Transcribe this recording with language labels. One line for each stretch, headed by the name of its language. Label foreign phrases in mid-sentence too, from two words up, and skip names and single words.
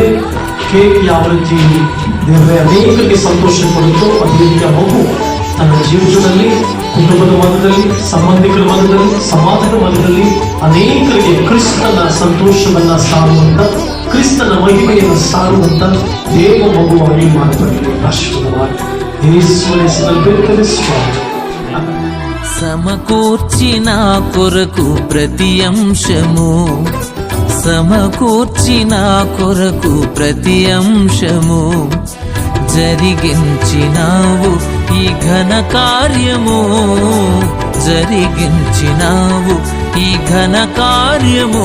Kannada: ಕೇಕ್ ಯಾವ ರೀತಿ ದೇವರೇ ಅನೇಕರಿಗೆ ಸಂತೋಷ ಕೊಡುತ್ತೋ ಅದೇ ರೀತಿಯ ಮಗು ತನ್ನ ಜೀವನದಲ್ಲಿ, ಕುಟುಂಬದ ಮಧ್ಯದಲ್ಲಿ, ಸಂಬಂಧಿಕರ ಮಧ್ಯದಲ್ಲಿ, ಸಮಾಜದ ಮಧ್ಯದಲ್ಲಿ ಅನೇಕರಿಗೆ ಕ್ರಿಸ್ತನ ಸಂತೋಷವನ್ನ ಸಾರುವಂತ, ಕ್ರಿಸ್ತನ ಮಹಿಮೆಯನ್ನು ಸಾರುವಂತ ದೇವ ಮಗುವಾಗಿ ಮಾರ್ಪಡಲಿ. ಆಶೀರ್ವಾದವಾಗಿ ಯೇಸುವಿನ ಹೆಸರಲ್ಲಿ ಬೇಡ್ತೇವೆ ಸ್ವಾಮಿ.
Telugu: సమకూర్చిన కొరకు ప్రతి అంశము, సమకూర్చిన కొరకు ప్రతి అంశము, జరిగించినావు ఈ ఘన కార్యము, జరిగించినావు ఈ ఘన కార్యము.